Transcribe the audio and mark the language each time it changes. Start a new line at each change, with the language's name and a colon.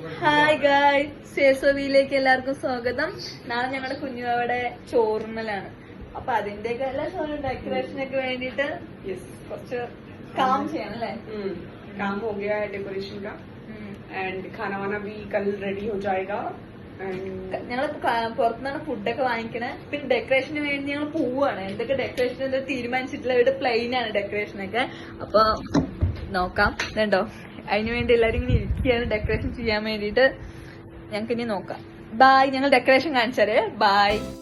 Malayalam: Hi guys, സേസോവിയിലേക്ക് എല്ലാവർക്കും സ്വാഗതം. നാളെ ഞങ്ങളുടെ കുഞ്ഞുവാവിടെ ചോറുന്നലാണ്. അപ്പൊ അതിന്റെയൊക്കെ എല്ലാ ഡെക്കറേഷനൊക്കെ വേണ്ടിട്ട് കുറച്ച് काम ചെയ്യണം അല്ലേ?
Hindi: काम हो गया है डेकोरेशन का एंड खाना वाना भी कल रेडी हो जाएगा.
Malayalam: ഞങ്ങൾ പുറത്തുനിന്നാണ് ഫുഡൊക്കെ വാങ്ങിക്കണേ. പിന്നെ ഡെക്കറേഷന് വേണ്ടി ഞങ്ങൾ പോവാണ്. എന്തൊക്കെ ഡെക്കറേഷൻ എന്താ തീരുമാനിച്ചിട്ടില്ല. ഇവിടെ പ്ലെയിൻ ആണ് ഡെക്കറേഷനൊക്കെ. അപ്പൊ നോക്കാം. ഇതുണ്ടോ, അതിന് വേണ്ടി എല്ലാരും ഇങ്ങനെ ഇരിക്കുകയാണ് ഡെക്കറേഷൻ ചെയ്യാൻ വേണ്ടിട്ട്. ഞങ്ങൾക്ക് ഇനി നോക്കാം. ബായ്. ഞങ്ങൾ ഡെക്കറേഷൻ കാണിച്ചാല് ബായ്.